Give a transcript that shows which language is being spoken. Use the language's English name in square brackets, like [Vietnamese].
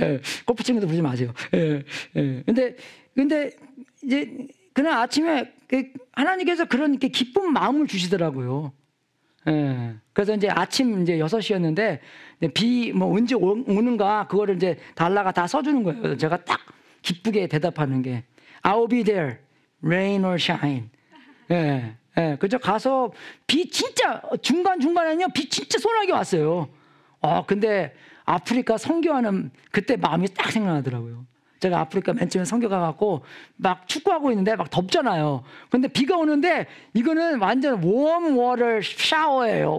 [Korean] 예, 골프 치는 것도 부르지 마세요. 예, 예. 근데 이제 그날 아침에 하나님께서 그런 이렇게 기쁜 마음을 주시더라고요. 예. 그래서 이제 아침 이제 6시였는데, 비 뭐 언제 오는가, 그거를 이제 달라가 다 써주는 거예요. 제가 딱 기쁘게 대답하는 게, [English] I'll be there, rain or shine. [Korean] 예. 예. 그저 가서 비 진짜, 중간중간에는요, 비 진짜 소나기 왔어요. 근데 아프리카 선교하는 그때 마음이 딱 생각나더라고요. 제가 아프리카 맨 처음에 선교 가갖고 막 축구하고 있는데 막 덥잖아요. 근데 비가 오는데 이거는 완전 웜 워터 샤워예요.